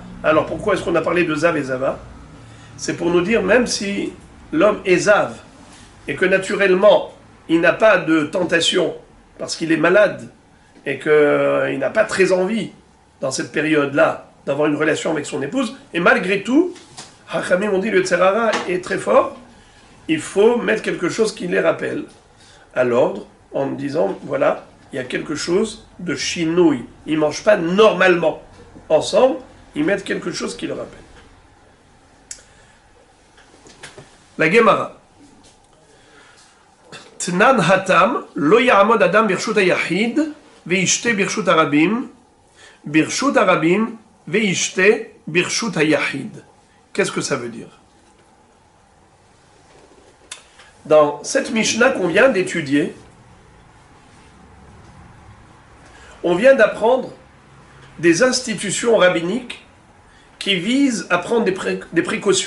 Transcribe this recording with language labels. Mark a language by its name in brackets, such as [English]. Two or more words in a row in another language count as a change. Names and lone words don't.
[French] Alors pourquoi est-ce qu'on a parlé de Zav et Zava? C'est pour nous dire, même si l'homme est Zav, et que naturellement, il n'a pas de tentation, parce qu'il est malade, et qu'il n'a pas très envie, dans cette période-là, d'avoir une relation avec son épouse, et malgré tout, Hachamim ont dit, le Tserara est très fort, il faut mettre quelque chose qui les rappelle à l'ordre, en disant, voilà, il y a quelque chose de chinouille. Ils ne mangent pas normalement ensemble, ils mettent quelque chose qui le rappelle. La Gemara. [Hebrew] תנן התם לא יעמוד אדם ברשות היחיד וישתה ברשות הרבים וישתה ברשות היחיד. [French] Qu'est-ce que ça veut dire? Dans cette Mishnah qu'on vient d'étudier, on vient d'apprendre des institutions rabbiniques qui visent à prendre des précautions.